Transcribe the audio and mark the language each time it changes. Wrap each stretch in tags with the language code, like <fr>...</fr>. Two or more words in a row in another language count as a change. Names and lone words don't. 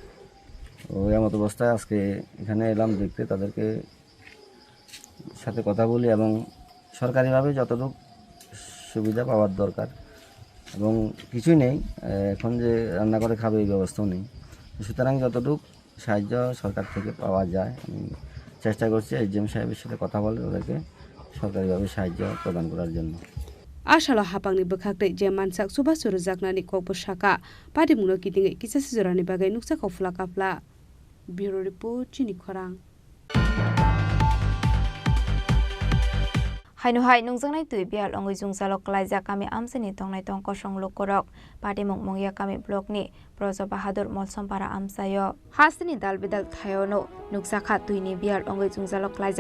<bn>এমত অবস্থায় আজকে এখানে এলাম দেখতে, তাদেরকে সাথে কথা বলি এবং সরকারিভাবে যতটুকু সুবিধা পাওয়ার দরকার, এবং কিছুই নেই এখন যে রান্না করে খাবে এই ব্যবস্থাও নেই। সুতরাং যতটুকু সাহায্য সরকার থেকে পাওয়া যায় আমি চেষ্টা করছি এসডিএম সাহেবের সাথে কথা বলে ওদেরকে সরকারিভাবে সাহায্য প্রদান করার জন্য।</bn> <trp>आशालो हापांनि बोखाखदै जे मानसाक सुबा सुरु जाकनानि ककबो साका पाटिमुंनो किदिङै किसासि जरानि बागै नुकसा कफला काफला। ब्युरो रिपोर्ट चिनि खरां। हाइनुहाय नुंजोंनाय तुइ बियाल अंगै जुंजालो क्लाइजा कामी आमसिनि तंनाय तंक संलो करक पाटिमुं मंगिया कामी ब्लकनि प्रज बाहादुर मलसमपारा आमसायो हासिनि दाल बिदाल थायोनो नुकसाखा तुइनि बियाल अंगै जुंजालो क्लाइजा</trp>